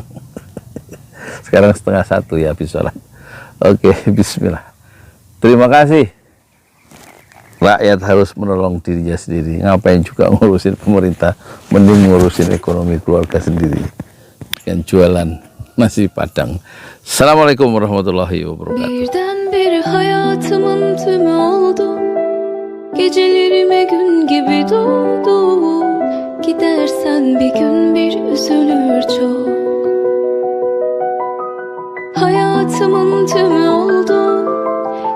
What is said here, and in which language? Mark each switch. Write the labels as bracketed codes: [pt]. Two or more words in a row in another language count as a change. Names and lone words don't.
[id] Sekarang 12:30 ya habis sholat. Oke, bismillah. Terima kasih. Rakyat harus menolong dirinya sendiri. Ngapain juga ngurusin pemerintah, mending ngurusin ekonomi keluarga sendiri dengan jualan nasi Padang. [ar] السلام عليكم ورحمة الله وبركاته. [tr] Birdenbire hayatımın tümü oldu. Gecelerime gün gibi doğdu. Gidersen bir gün bir üzülür çok. Hayatımın tümü oldu.